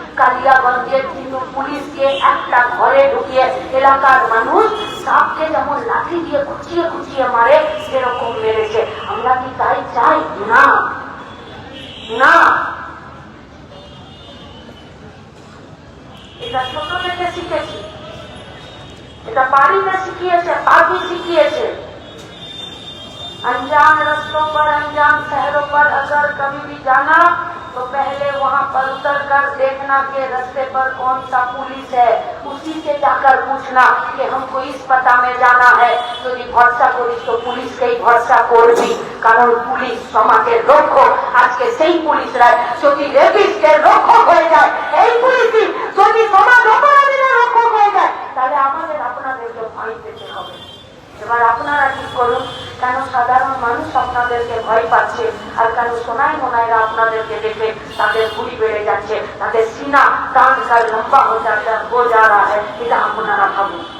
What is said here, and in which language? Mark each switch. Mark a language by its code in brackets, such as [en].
[bn] কালিয়াগঞ্জের কিন্তু পুলিশকে একটা ঘরে ঢুকিয়ে এলাকার মানুষ সাপকে যেমন লাঠি দিয়ে খুঁচিয়ে খুঁচিয়ে মারে সেরকম মেরেছে। আমরা কি তাই চাই? না না, এটা ছোট থেকে শিখেছি, এটা বাড়িতে শিখিয়েছে, আগে শিখিয়েছে। [hi] अनजान रास्तों पर, अनजान शहरों पर अगर कभी भी जाना तो पहले वहाँ पर उतर कर देखना कि रास्ते पर कौन सा पुलिस है, उसी से जाकर पूछना कि हमको इस पता में जाना है। [bn] যদি ভরসা করিস তো পুলিশকেই ভরসা করবি, কারণ পুলিশ সমাজের রক্ষক। আজকে সেই পুলিশরা যদি রেপিস্টের রক্ষক হয়ে যায়, এই পুলিশই যদি সমাজ অপরাধীদের রক্ষক হয়ে যায়, তাহলে আমাদের আপনাদেরকে ভয় পেতে হবে। এবার আপনারা ঠিক করুন, কেন সাধারণ মানুষ আপনাদেরকে ভয় পাচ্ছে আর কেন সোনাই মোনাইরা আপনাদেরকে দেখে তাদের গুলি বেড়ে যাচ্ছে, তাদের সিনা টান কাল লম্বা হয়ে যা রা হয়, এটা আপনারা ভাবুন।